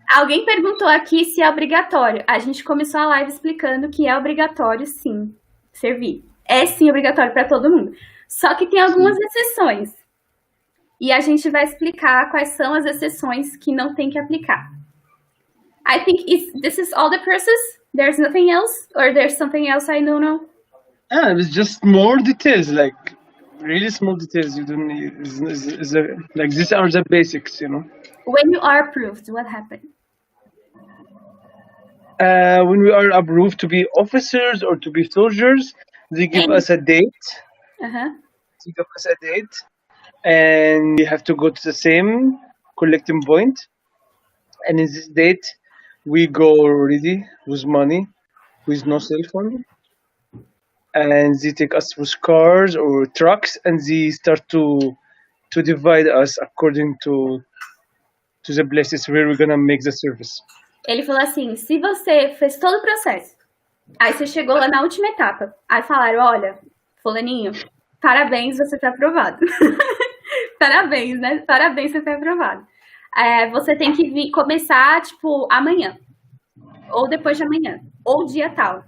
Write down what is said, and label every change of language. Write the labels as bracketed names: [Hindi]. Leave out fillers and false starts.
[Portuguese] Alguém perguntou aqui se é obrigatório. A gente começou a live explicando que é obrigatório, sim, servir. É, sim, obrigatório para todo mundo. Só que tem algumas exceções. E a gente vai explicar quais são as exceções que não tem que aplicar. [English] I think this is all the process. There's nothing else? Or there's something else I don't know? It's just more details, like really small details. You don't need, like these are the basics, you know. When you are approved, what happened? When we are approved to be officers or to be soldiers, they give us a date. They give us a date, and we have to go to the same collecting point. And in this date, we go already with money, with no cell phone. And they take us with cars or trucks, and they start to divide us according to the places where we're gonna make the service. [Portuguese] Ele falou assim, se você fez todo o processo, aí você chegou lá na última etapa, aí falaram, olha, fulaninho, parabéns, você tá aprovado. Parabéns, né? Parabéns, você tá aprovado. Você tem que começar, tipo, amanhã. Ou depois de amanhã. Ou dia tal.